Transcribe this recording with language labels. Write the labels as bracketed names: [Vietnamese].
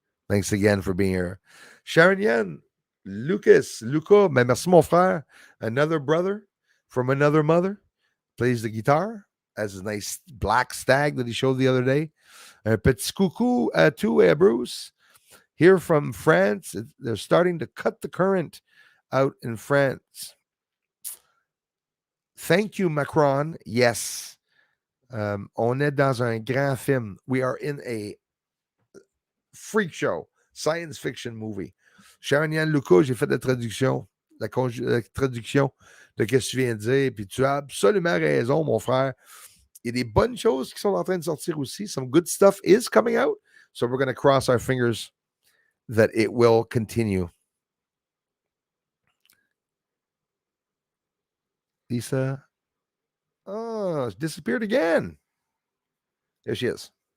[English] Thanks again for being here. Sharon Yen, Luca, merci mon frère, another brother from another mother, plays the guitar, has his nice black stag that he showed the other day. Petit coucou to Bruce. Here from France, they're starting to cut the current out in France. Thank you, Macron. Yes. [French] On est dans un grand film. [English] We are in a freak show, science fiction movie. [French] Sharon Yann Luca, j'ai fait la traduction de ce que tu viens de dire, puis tu as absolument raison, mon frère. Il y a des bonnes choses qui sont en train de sortir aussi. [English] Some good stuff is coming out, so we're going to cross our fingers that it will continue. Lisa, she disappeared again. There she is.